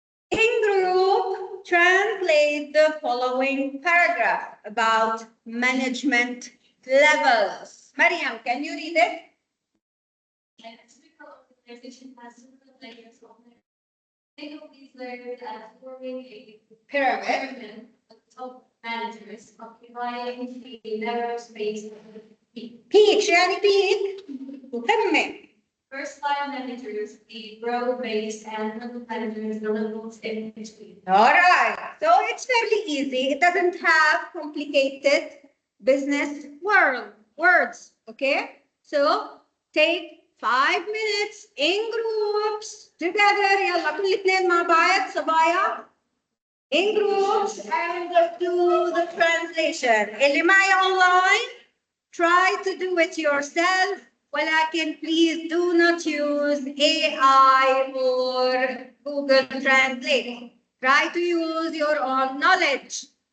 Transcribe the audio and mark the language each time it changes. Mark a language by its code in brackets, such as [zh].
[en] In group, translate the following paragraph about management levels. Mariam, can you read it? An typical organization has several layers of management. Think of these layers as forming a pyramid of top managers occupying a narrow space of the peak. [ar] Peak, شو يعني peak؟ وكمل. [en] First line managers, the broad-based, and middle managers, the levels in between. All right, so it's fairly easy. It doesn't have complicated business words, okay? So take 5 minutes in groups together. [ar] يلا كل اثنين مع بعض صبايا. [en] In groups and do the translation. [ar] اللي معي [en] online, try to do it yourself. ولكن please do not use AI or Google Translate. Try to use your own knowledge.